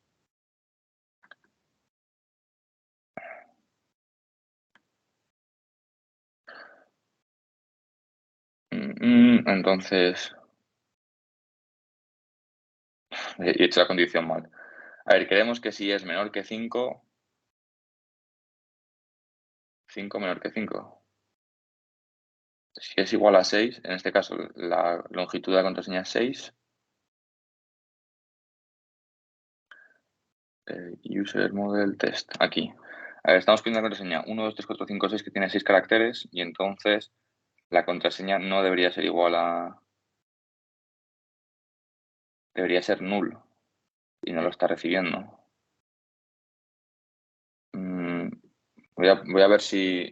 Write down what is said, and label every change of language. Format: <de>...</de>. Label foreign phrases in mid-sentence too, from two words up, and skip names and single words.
<es>Entonces, he hecho la condición mal. A ver, queremos que si es menor que 5, 5 menor que 5. Si es igual a 6, en este caso la longitud de la contraseña es 6.</es> <en>User model test,</en> <es>aquí. A ver, estamos pidiendo la contraseña 1, 2, 3, 4, 5, 6 que tiene 6 caracteres y entonces la contraseña no debería ser igual a... Debería ser null y no lo está recibiendo. Voy a ver si...</es>